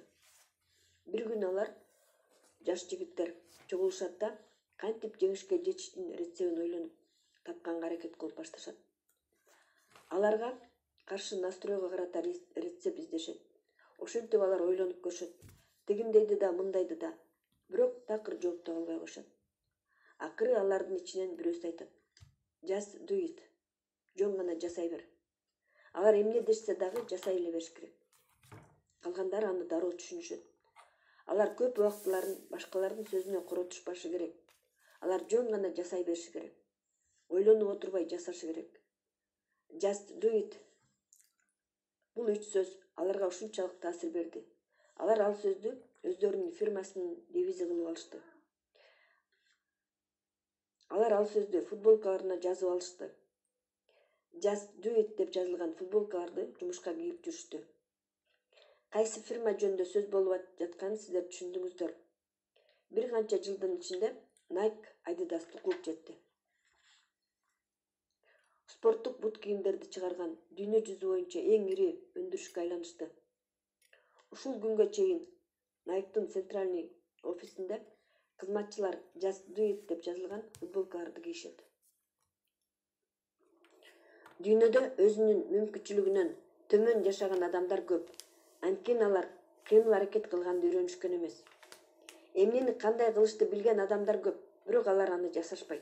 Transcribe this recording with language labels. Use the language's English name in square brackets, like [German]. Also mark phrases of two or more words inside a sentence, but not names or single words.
[Kyrgyz] Бир күнү алар жаш жигиттер чогулушат да кантип жеңишке жетиштин рецебин ойлонуп тапканга аракет кылып башташат. Аларга каршы настройго карата рецепт издешет. Ошентип алар ойлонуп көрүшөт. Тигиндейди да, мындайды да. Бирок такыр жооп таба албай коюшат. Акыры алардын ичинен бирөөсү айтат: [English] "Just do it. [Kyrgyz] Жөн гана жасай бер." Алар эмне дешсе дагы жасай эле бериш керек. Калгандары аны дароо түшүнүшөт. Алар көп убактыларын башкалардын сөзүнө коротушпашы керек. Алар жөн гана жасай бериши керек. Ойлонуп отурбай жасашы керек. [English] Just do it. [Kyrgyz] Бул 3 сөз аларга ушунчалык таасир берди. Алар ал сөздү өздөрүнүн фирмасынын девизи кылып алышты. Алар ал сөздү футболкаларына жазып алышты. [English] Just do it [Kyrgyz] деп жазылган футболкаларды жумушка кийип жүрүштү. Кайсы фирма жөнүндө сөз болуп жатканын сиздер түшүндүңүздөр. Бир канча жылдын ичинде Nike Adidasты кууп жетти. Спорттук бут кийимдерди чыгарган дүйнө жүзү боюнча эң ири өндүрүшкө айланышты. Ушул күнгө чейин Nike'дын центральный офисинде кызматчылар [English] Just do it [Kyrgyz] деп жазылган футболкаларды кийишет. Дүйнөдө өзүнүн мүмкүнчүлүгүнөн төмөн жашаган адамдар көп. Анткени алар кыймыл-аракет кылганды үйрөнүшкөн эмес. Эмнени кандай кылышты билген адамдар көп, бирок алар аны жасашпайт.